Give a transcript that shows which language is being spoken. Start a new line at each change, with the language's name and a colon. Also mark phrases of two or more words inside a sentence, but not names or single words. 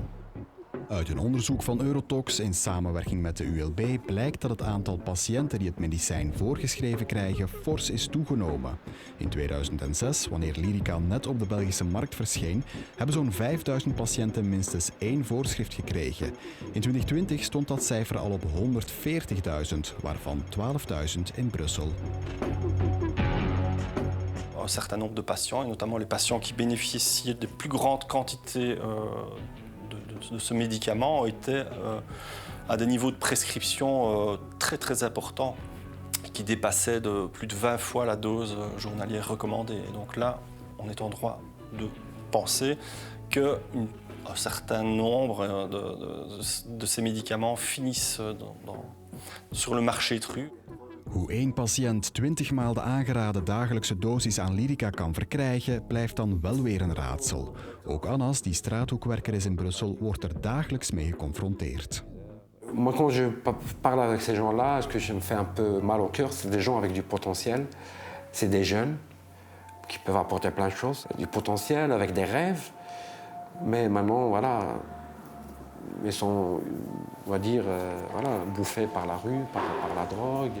Dutch: Uit een onderzoek van Eurotox in samenwerking met de ULB blijkt dat het aantal patiënten die het medicijn voorgeschreven krijgen fors is toegenomen. In 2006, wanneer lyrica net op de Belgische markt verscheen, hebben zo'n 5000 patiënten minstens 1 voorschrift gekregen. In 2020 stond dat cijfer al op 140.000, waarvan 12.000 in Brussel.
French: Un certain nombre de patients, et notamment les patients qui bénéficiaient de plus grandes quantités de ce médicament étaient à des niveaux de prescription très importants, qui dépassaient de plus de 20 fois la dose journalière recommandée. Et donc là, on est en droit de penser qu'un certain nombre de ces médicaments finissent sur le marché de rue.
Dutch: Hoe één patiënt 20 maal de aangeraden dagelijkse dosis aan lyrica kan verkrijgen, blijft dan wel weer een raadsel. Ook Anas, die straathoekwerker is in Brussel, wordt er dagelijks mee geconfronteerd.
French: Moi, quand je parle avec ces gens-là, ce que je me fais un peu mal au cœur, c'est des gens avec du potentiel. C'est des jeunes qui peuvent apporter plein de choses. Du potentiel, avec des rêves. Mais maintenant, voilà, ils sont, on va dire, voilà, bouffés par la rue, par la drogue.